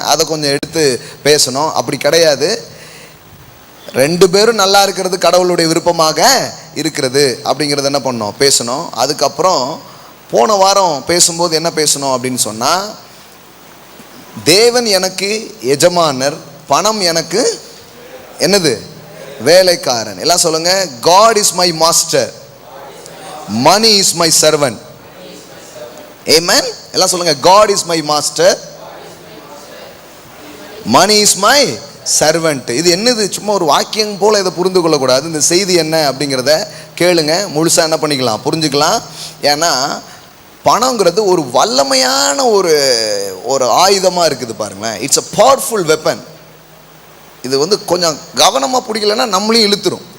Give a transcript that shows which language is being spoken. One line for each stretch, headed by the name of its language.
Tamil: அதை கொஞ்சம் எடுத்து பேசணும். அப்படி கிடையாது. ரெண்டு பேரும் நல்லா இருக்கிறது கடவுளுடைய விருப்பமாக இருக்கிறது அப்படிங்கிறது என்ன பண்ணோம், பேசணும். அதுக்கப்புறம் போன வாரம் பேசும்போது என்ன பேசணும் அப்படின்னு சொன்னால், தேவன் எனக்கு எஜமானர், பணம் எனக்கு என்னது, வேலைக்காரன். எல்லாம் சொல்லுங்க,
English: God is my master, money is my servant. Amen.
Tamil: எல்லாம் சொல்லுங்க,
English: God is my master, money is my servant.
Tamil: இது என்னது, சும்மா ஒரு வாக்கியம் போல இதை புரிந்து கொள்ளக்கூடாது. இந்த செய்தி என்ன அப்படிங்கிறத கேளுங்க, முழுசாக என்ன பண்ணிக்கலாம், புரிஞ்சுக்கலாம். ஏன்னா பணங்கிறது ஒரு வல்லமையான ஒரு ஆயுதமாக இருக்குது பாருங்களேன்.
English: It's a powerful weapon.
Tamil: இது கொஞ்சம் கவனமாக பிடிக்கலன்னா நம்மளையும் இழுத்துரும்.